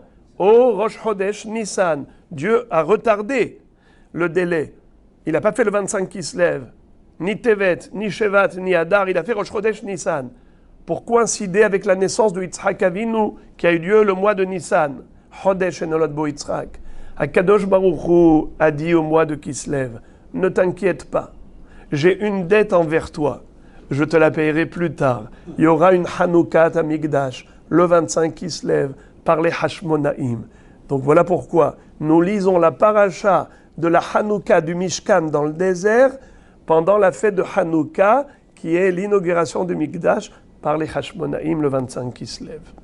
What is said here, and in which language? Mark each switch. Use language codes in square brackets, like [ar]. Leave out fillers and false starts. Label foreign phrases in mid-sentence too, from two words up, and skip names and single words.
[fr] Au Rosh Chodesh Nissan. Dieu a retardé le délai. Il n'a pas fait le 25 qui se lève, ni Tevet, ni Shevat, ni Adar, il a fait Rosh Chodesh Nissan. pour coïncider avec la naissance de Yitzhak Avinu, qui a eu lieu le mois de Nissan. [he] חודש שנולד בו יצחק. הקדוש ברוך הוא [fr] a dit au mois de Kislev, ne t'inquiète pas, j'ai une dette envers toi, je te la payerai plus tard. Il y aura une Hanoukat à Migdash, le 25 Kislev, par les Hashmonaïm. Donc voilà pourquoi nous lisons la paracha de la Hanouka du Mishkan dans le désert pendant la fête de Hanouka, qui est l'inauguration du Migdash par les Hashmonaïm le 25 Kislev.